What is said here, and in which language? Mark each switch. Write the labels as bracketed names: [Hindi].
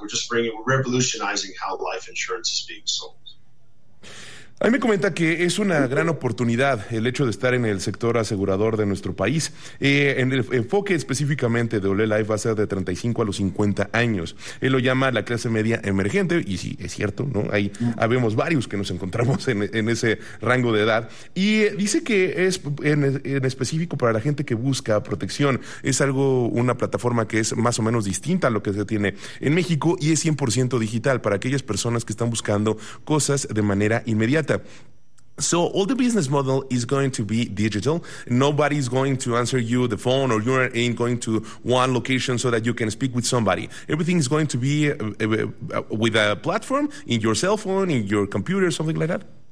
[English] We're revolutionizing how life insurance is being sold. [Spanish] Ahí me comenta que es una gran oportunidad el hecho de estar en el sector asegurador de nuestro país. En el enfoque específicamente de Olé Life va a ser de 35 a los 50 años. Él lo llama la clase media emergente, y sí, es cierto, ¿no? Ahí habemos varios que nos encontramos en ese rango de edad. Y dice que es en específico para la gente que busca protección. Es algo, una plataforma que es más o menos distinta a lo que se tiene en México, y es 100% digital para aquellas personas que están buscando cosas de manera inmediata. [English] So all the business model is going to be digital. Nobody's going to answer you the phone, or you ain't going to one location so that you can speak with somebody. Everything is going to be with a platform in your cell phone, in your computer, something like that.